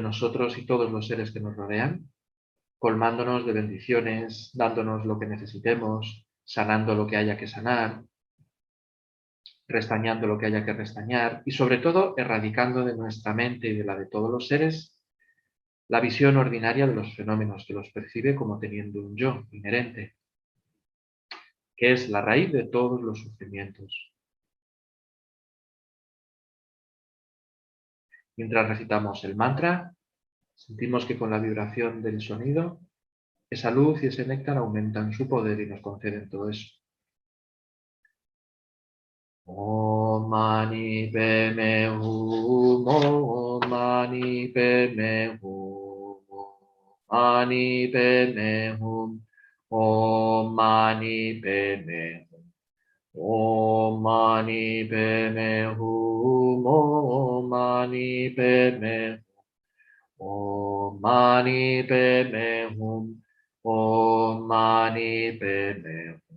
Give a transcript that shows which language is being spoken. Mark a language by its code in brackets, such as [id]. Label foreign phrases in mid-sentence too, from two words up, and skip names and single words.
[es] nosotros y todos los seres que nos rodean, colmándonos de bendiciones, dándonos lo que necesitemos, sanando lo que haya que sanar, restañando lo que haya que restañar y sobre todo erradicando de nuestra mente y de la de todos los seres la visión ordinaria de los fenómenos, que los percibe como teniendo un yo inherente, que es la raíz de todos los sufrimientos. Mientras recitamos el mantra, sentimos que con la vibración del sonido, esa luz y ese néctar aumentan su poder y nos conceden todo eso. [sa] ॐ मणि पद्मे हूँ, ॐ मणि पद्मे हूँ, ॐ मणि पद्मे हूँ, ॐ मणि पद्मे हूँ, ॐ मणि पद्मे हूँ, ॐ मणि पद्मे हूँ, ॐ मणि पद्मे हूँ, ॐ मणि पद्मे हूँ.